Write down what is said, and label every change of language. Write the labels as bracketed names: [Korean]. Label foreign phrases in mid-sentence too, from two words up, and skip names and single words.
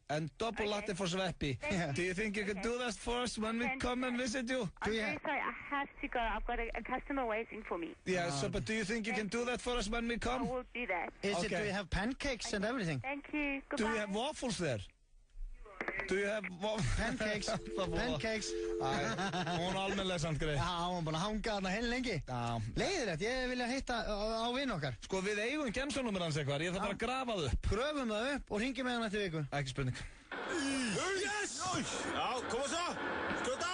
[English] And double latte for Sveppi. Do you think you could do that for us when we come and visit you? I'm very sorry, I have to go. I've got a customer waiting for me. Yeah, but do you think you can do that for us when we come? I will do that. Do you have pancakes and everything? Thank you. Goodbye. Do you have waffles there? Do you have pancakes? Pancakes. [Icelandic] Hún almennilega samt greið. Já, hún búin að hanga þarna heil lengi. Leiðilegt, ég vilja hitta á vinn okkar. Sko við eigum gemsanúmer hans eitthvað, ég þarf bara að grafa það upp. Gröfum það upp og ringjum með hann eftir viku. Ekki spurning. Yes! Já, koma svo! Skjóta!